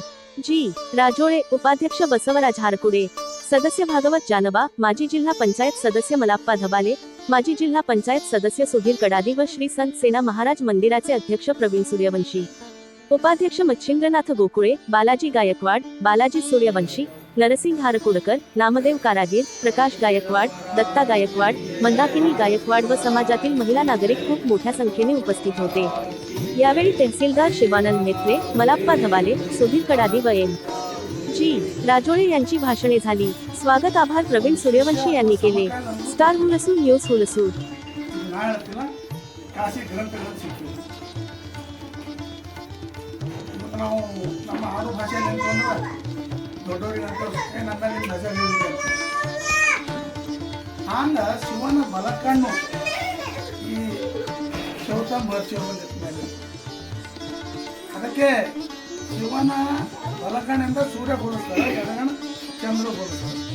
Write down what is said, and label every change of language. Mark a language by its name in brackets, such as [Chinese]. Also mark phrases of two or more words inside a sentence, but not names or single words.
[Marathi] जी राजोळे, उपाध्यक्ष बसवराज हारकुडे, सदस्य भागवत जानबा, माजी जिल्हा पंचायत सदस्य मलाप्पा धबाले, माजी जिल्हा पंचायत सदस्य सुधीर कडादी व श्री संत सेना महाराज मंदिराचे अध्यक्ष प्रवीण सूर्यवंशी, उपाध्यक्ष मच्छिंद्रनाथ गोकुळे, बालाजी गायकवाड, बालाजी सूर्यवंशी, नरसिंह हारकुडकर, नामदेव कारागीर, प्रकाश गायकवाड, दत्ता गायकवाड, मंदाकिनी गायकवाड व समाजातील महिला नागरिक खूप मोठ्या संख्येने उपस्थित होते। यावेळी तहसीलदार शिवानंद मेत्रे, मलाप्पा धबाले, सुधीर कडादी व एम जी राजोळे यांची भाषणे झाली। स्वागत आभार प्रवीण सूर्यवंशी यांनी केले। स्टार हुलसूर न्यूज हुलसूर। [Kannada] ಹಂಗ ಶಿವನ ಬಲಕಣ್ಣು ಈ ಚೌತ ಮಹರ್ಷಿಯವರು ಅದಕ್ಕೆ ಶಿವನ ಬಲಕಣ್ಣಿಂದ ಸೂರ್ಯ ಹೋಲಿಸ್ತಾರೆ, ಎಡಗಣ ಚಂದ್ರ ಹೋಲಿಸ್ತಾರೆ।